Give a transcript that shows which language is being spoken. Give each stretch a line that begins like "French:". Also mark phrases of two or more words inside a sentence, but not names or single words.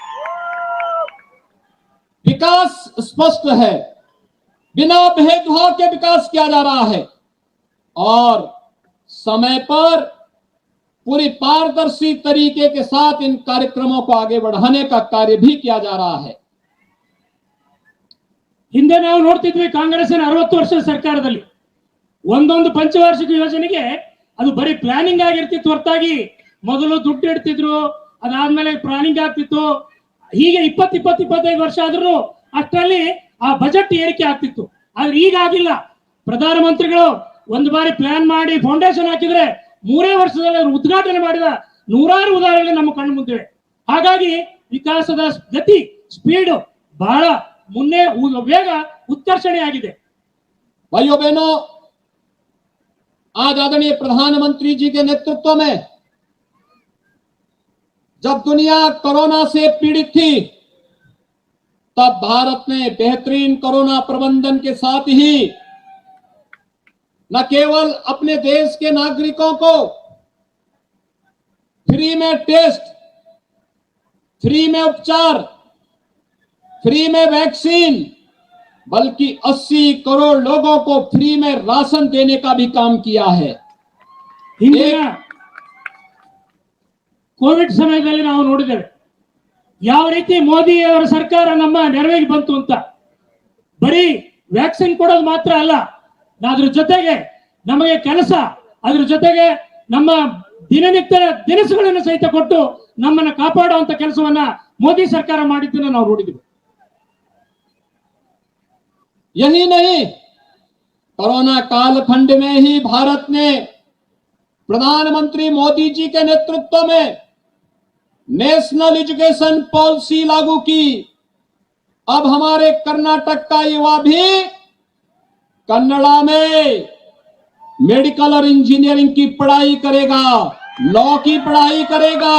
Hindi: विकास स्पष्ट है, बिना भेदभाव के विकास किया जा रहा है और समय पर पूरी पारदर्शी तरीके के साथ इन कार्यक्रमों को आगे बढ़ाने का कार्य भी किया जा रहा है।
Kannada: ಹಿಂದೆ ನಾವು ನೋಡ್ತಿದ್ವಿ, ಕಾಂಗ್ರೆಸ್ಸಿನ 60 ವರ್ಷದ ಸರ್ಕಾರದಲ್ಲಿ ಒಂದೊಂದು ಪಂಚವಾರ್ಷಿಕ ಯೋಜನೆಗೆ ಅದು ಬರೀ ಪ್ಲಾನಿಂಗ್ ಆಗಿರ್ತಿತ್ತು ಹೊರತಾಗಿ ಮೊದಲು ದುಡ್ಡು ಇಡ್ತಿದ್ರು, ಅದಾದ್ಮೇಲೆ ಪ್ಲಾನಿಂಗ್ ಆಗ್ತಿತ್ತು. ಹೀಗೆ 20-25 ವರ್ಷ ಆದ್ರೂ ಅಷ್ಟರಲ್ಲಿ ಆ ಬಜೆಟ್ ಏರಿಕೆ ಆಗ್ತಿತ್ತು. ಆದ್ರೆ ಈಗ ಆಗಿಲ್ಲ. ಪ್ರಧಾನಮಂತ್ರಿಗಳು ಒಂದು ಬಾರಿ ಪ್ಲಾನ್ ಮಾಡಿ ಫೌಂಡೇಶನ್ ಹಾಕಿದ್ರೆ 3 ವರ್ಷದಲ್ಲಿ ಅವರು ಉದ್ಘಾಟನೆ ಮಾಡಿದ ನೂರಾರು ಉದಾಹರಣೆಗಳು ನಮ್ಮ ಕಣ್ಣು ಮುಂದಿವೆ. ಹಾಗಾಗಿ ವಿಕಾಸದ ಗತಿ, ಸ್ಪೀಡ್ ಬಹಳ ಮುನ್ನೆ ವೇಗ ಉತ್ಕರ್ಷಣೆ आಗಿದೆ.
Hindi: भाइयों बहनों, आज आदरणीय प्रधानमंत्री जी के नेतृत्व में जब दुनिया कोरोना से पीड़ित थी, तब भारत ने बेहतरीन कोरोना प्रबंधन के साथ ही न केवल अपने देश के नागरिकों को फ्री में टेस्ट, फ्री में उपचार, फ्री में वैक्सीन, बल्कि 80 करोड़ लोगों को फ्री में राशन देने का भी काम किया है।
Kannada: ಹಿಂದಿನ ಕೋವಿಡ್ ಸಮಯದಲ್ಲಿ ನಾವು ನೋಡಿದ್ದೇವೆ ಯಾವ ರೀತಿ ಮೋದಿ ಅವರ ಸರ್ಕಾರ ನಮ್ಮ ನೆರವಿಗೆ ಬಂತು ಅಂತ. ಬರೀ ವ್ಯಾಕ್ಸಿನ್ ಕೊಡೋದು ಮಾತ್ರ ಅಲ್ಲ, ಅದ್ರ ಜೊತೆಗೆ ನಮಗೆ ಕೆಲಸ, ಅದ್ರ ಜೊತೆಗೆ ನಮ್ಮ ದಿನನಿತ್ಯ ದಿನಸುಗಳನ್ನು ಸಹಿತ ಕೊಟ್ಟು ನಮ್ಮನ್ನ ಕಾಪಾಡುವಂತ ಕೆಲಸವನ್ನ ಮೋದಿ ಸರ್ಕಾರ ಮಾಡಿದ್ದನ್ನು ನಾವು ನೋಡಿದ್ವಿ.
Hindi: यही नहीं, कोरोना कालखंड में ही भारत ने प्रधानमंत्री मोदी जी के नेतृत्व में नेशनल एजुकेशन पॉलिसी लागू की। अब हमारे कर्नाटक का युवा भी कन्नड़ा में मेडिकल और इंजीनियरिंग की पढ़ाई करेगा, लॉ की पढ़ाई करेगा।